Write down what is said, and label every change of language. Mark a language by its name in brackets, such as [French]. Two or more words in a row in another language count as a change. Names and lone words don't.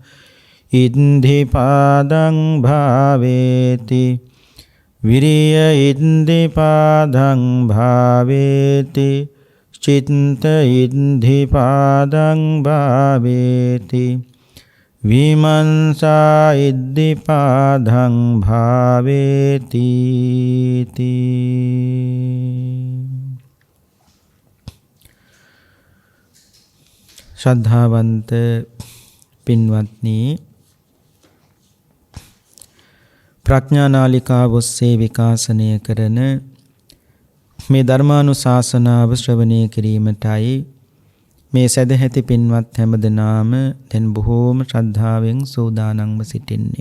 [Pali] ඉද්ධිපාදං භාවේති විරිය ඉද්ධිපාදං භාවේති චිත්ත ඉද්ධිපාදං භාවේති විමංශා ඉද්ධිපාදං භාවේති [Sinhala] ශ්‍රද්ධාවන්ත පින්වත්නි ප්‍රඥානාලිකාව ඔස්සේ විකාශනය කරන මේ ධර්මානුශාසනාව ශ්‍රවණය කිරීමටයි මේ සදැහැති පින්වත් හැමදෙනාම දැන් බොහෝම ශ්‍රද්ධාවෙන් සූදානම්ව සිටින්නේ.